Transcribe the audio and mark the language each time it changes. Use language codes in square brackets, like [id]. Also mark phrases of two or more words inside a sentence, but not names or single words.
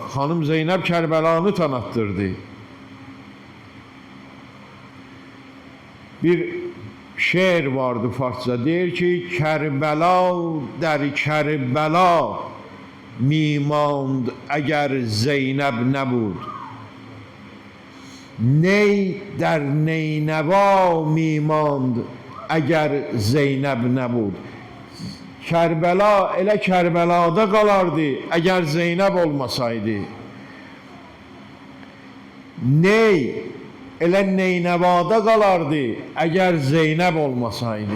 [az] Xanım Zeynəb Kərbəlanı tanıtdırdı. Bir şeir vardı Farsça, deyir ki, [fa] کربلا در کربلا می‌ماند اگر زینب نبود. نی در نینوا می‌ماند اگر زینب نبود. [az] Kərbəla elə Kərbəlada qalardı əgər Zeynəb olmasaydı. Ney elə Neynəvada qalardı əgər Zeynəb olmasaydı.